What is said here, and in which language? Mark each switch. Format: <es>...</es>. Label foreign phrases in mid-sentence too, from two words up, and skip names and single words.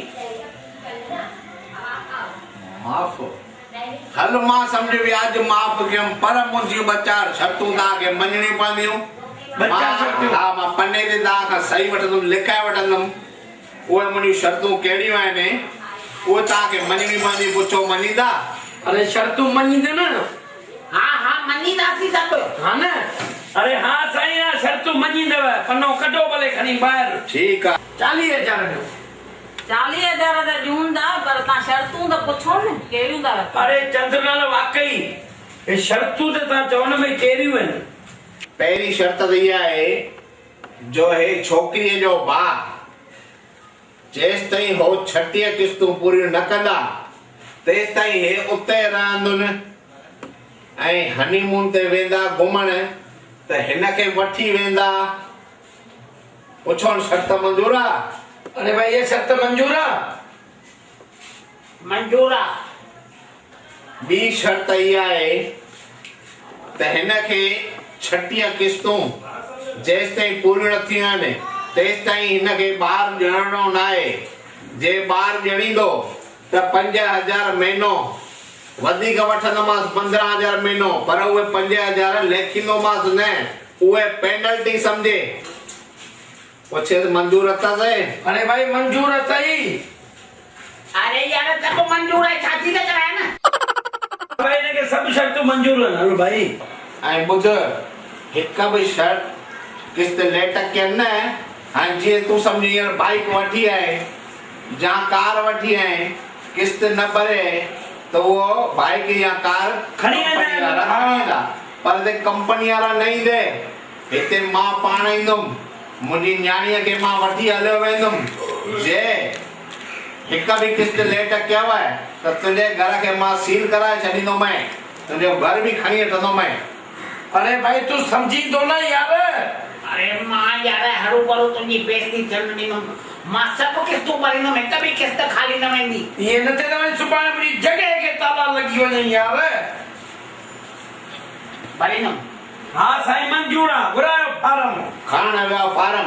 <sd>माफ़ हल मां सम्झ व्याज माफ़ कयमि पर मुंहिंजियूं 4 शर्तूं तव्हांखे मञणियूं पवंदियूं हा मां पने ते तव्हांखां सही वठंदुमि लिखाए वठंदुमि उहे मुंहिंजियूं शर्तूं कहिड़ियूं आहिनि उहे तव्हांखे मञणियूं पवंदियूं पुछो मञींदा अरे शर्तूं मञींदे न हा मञींदा सब हाँ न अरे हाँ साईं आ शर्तू मञींदव पन्नो कढो भले खणी ॿाहिरि ठीकु आहे 40,000 ॾियो 40,000 त ॾियूं था पर तव्हां शर्तूं त पुछो न कहिड़ियूं था रखो। अरे चंद्रलाल वाकई ये शर्तूं त तव्हां चवण में कहिड़ियूं आहिनि पहिरीं शर्त त इहा आहे जो हे छोकिरीअ जो भाउ जेसि ताईं हो 36 किश्तूं पूरियूं न कंदा तेसि ताईं हे उते रहंदुनि ऐं हनीमून ते वेंदा घुमण त हिन खे वठी वेंदा पुछो शर्त मंज़ूर आहे अरे भाई ये शर्त मंजूर आहे मंजूर आहे ॿी शर्त इहा आहे त हिन खे 36 किश्तूं जेसि ताईं पूरियूं न थियूं आहिनि तेसि ताईं हिन खे ॿार ॼणणो न आहे जे ॿार ॼणींदो त 5,000 महीनो वधीक वठंदोमांसि 15,000 महीनो पर उहे 5,000 लेखींदोमांसि न उहे पेनल्टी सम्झे पुछे मंज़ूर अथसि अरे भाई मंजूर अथई</sd> <hi>अरे यार सब मंजूर है</hi> <sd>शादी त कराया न भाई इनखे सभु शर्तूं मंजूर आहिनि हलो भाई ऐं ॿुध हिक बि शर्त किस्त लेट कयनि न हाणे जीअं तूं सम्झ हींअर बाइक वठी आहे या कार वठी आहे किस्त न भरे त उहो बाइक या कार खणी वेंदा पर हिते कंपनी वारा न ईंदे हिते मां पाण ईंदुमि मुंहिंजी न्याणीअ खे मां वठी हलियो वेंदुमि जे हिक बि किस्त लेट कयव त तुंहिंजे घर खे मां सील कराए छॾींदोमांइ तुंहिंजो घर बि खणी वठंदोमांइ</sd> <hi>अरे भाई तू समझी तो ना यार</hi> <sd>अरे मां यार हरू भरू तुंहिंजी बेइज्जती थियण ॾींदुमि मां सभु किस्तूं भरींदुमि हिक बि किस्त खाली न वेंदी ये न ते न सुभाणे मुंहिंजी जॻह खे ताला लॻी वञे यार भरींदुमि हाँ साईं मंजूर आहे घुरायो फारम खण विया फारम</sd>